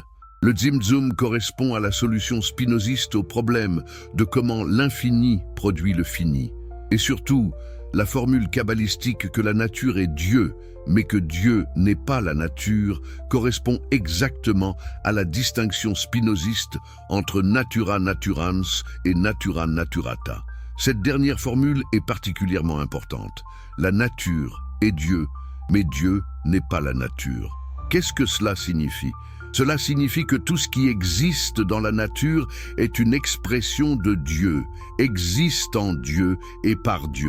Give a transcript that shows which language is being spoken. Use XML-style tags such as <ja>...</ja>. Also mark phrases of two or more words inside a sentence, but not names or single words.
<fr>Le Tzimtzum correspond à la solution spinoziste au problème de comment l'infini produit le fini. Et surtout, la formule kabbalistique que la nature est Dieu, mais que Dieu n'est pas la nature, correspond exactement à la distinction spinoziste entre</fr> <la>natura naturans et natura naturata.</la> <fr>Cette dernière formule est particulièrement importante. La nature est Dieu, mais Dieu n'est pas la nature. Qu'est-ce que cela signifie ? Cela signifie que tout ce qui existe dans la nature est une expression de Dieu, existe en Dieu et par Dieu.</fr>